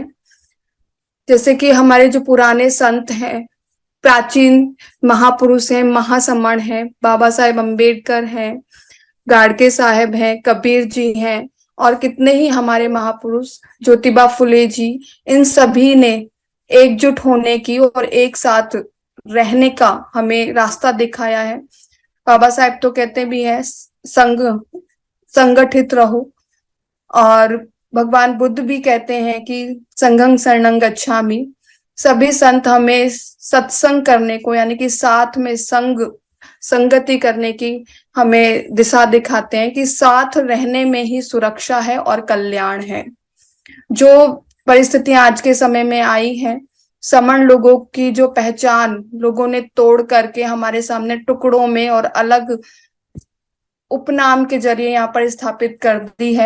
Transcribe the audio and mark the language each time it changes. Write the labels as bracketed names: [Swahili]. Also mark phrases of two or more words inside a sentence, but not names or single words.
[Hindi] जैसे कि हमारे जो पुराने संत हैं, प्राचीन महापुरुष हैं, महासमण हैं, बाबा साहेब अम्बेडकर हैं, गाडगे साहब हैं, कबीर जी हैं, और कितने ही हमारे महापुरुष, ज्योतिबा फुले जी, इन सभी ने एकजुट होने की और एक साथ रहने का हमें रास्ता दिखाया है। बाबा साहेब तो कहते भी हैं संग संगठित रहो, और भगवान बुद्ध भी कहते हैं कि [Pali] संघं शरणं गच्छामि। [Hindi] सभी संत हमें सत्संग करने को, यानी कि साथ में संगति करने की हमें दिशा दिखाते हैं कि साथ रहने में ही सुरक्षा है और कल्याण है। जो परिस्थितियां आज के समय में आई हैं, समण लोगों की जो पहचान लोगों ने तोड़ करके हमारे सामने टुकड़ों में और अलग उपनाम के जरिए यहाँ पर स्थापित कर दी है।